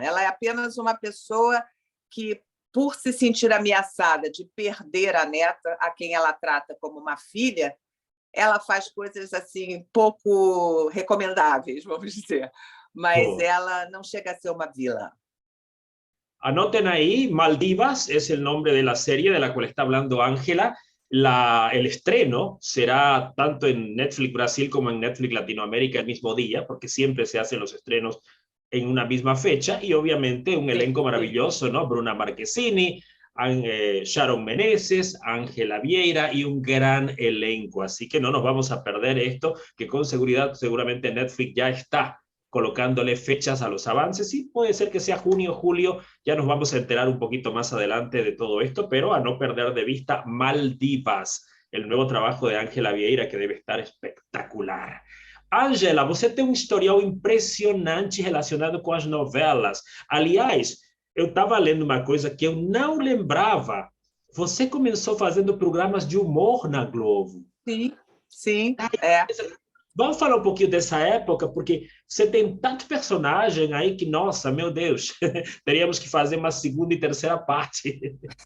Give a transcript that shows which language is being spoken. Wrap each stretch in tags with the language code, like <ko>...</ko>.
<pt>Ela é apenas uma pessoa que, por se sentir ameaçada de perder a neta, a quem ela trata como uma filha, ela faz coisas assim pouco recomendáveis, vamos dizer. Mas Oh. ela não chega a ser uma vilã.</pt> <es>Anoten ahí, Maldivas es el nombre de la serie de la cual está hablando Ángela. El estreno será tanto en Netflix Brasil como en Netflix Latinoamérica el mismo día, porque siempre se hacen los estrenos en una misma fecha, y obviamente un elenco maravilloso, ¿no? Bruna Marquezini, Sharon Meneses, Ángela Vieira y un gran elenco. Así que no nos vamos a perder esto, que con seguridad seguramente Netflix ya está colocándole fechas a los avances, y puede ser que sea junio, julio, ya nos vamos a enterar un poquito más adelante de todo esto, pero a no perder de vista Maldivas, el nuevo trabajo de Ángela Vieira, que debe estar espectacular.</es> <pt>Ángela, você tem um historial impressionante relacionado com as novelas. Aliás, eu estava lendo uma coisa que eu não lembrava. Você começou fazendo programas de humor na Globo. Sim, sim, é. Vamos falar um pouquinho dessa época, porque você tem tanto personagem aí que, nossa, meu Deus, teríamos que fazer uma segunda e terceira parte.</pt>